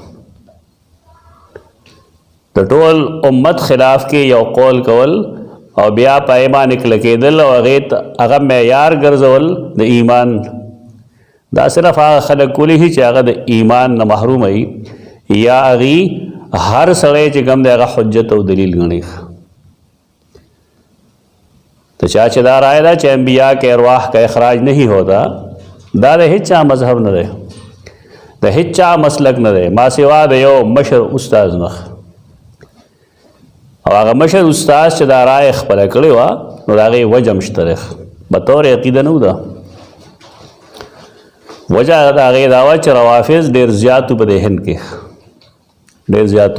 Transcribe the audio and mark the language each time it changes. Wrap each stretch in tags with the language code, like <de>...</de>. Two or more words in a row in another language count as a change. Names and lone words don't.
<ps>د ټول امت خلاف کې یو قول کول او بیا پای باندې کلکېدل او هغه معیار ګرځول د ایمان، دا صرف هغه خلک کولی شي چې هغه د ایمان نه محروم وي یا هغې هر سړی چې کوم دی هغه حجت او دلیل ګڼي. تو چا چې دا رائے ده چې</ps> <ur>انبیاء کے ارواح کا اخراج نہیں ہوتا،</ur> <ps>دا د هیڅ چا مذهب نه دی، د هیڅ چا مسلک نه دی ما سوا د یو مشر استاد نه. او هغه مشر استاد چې دا رائے خپله کړې وه نو د هغې وجه هم شته دی، بطور عقیده نه و ده. وجه د هغې دا وه چې روافظ ډېر زیاتو په دې هند کې، ډېر زیاتو.</ps>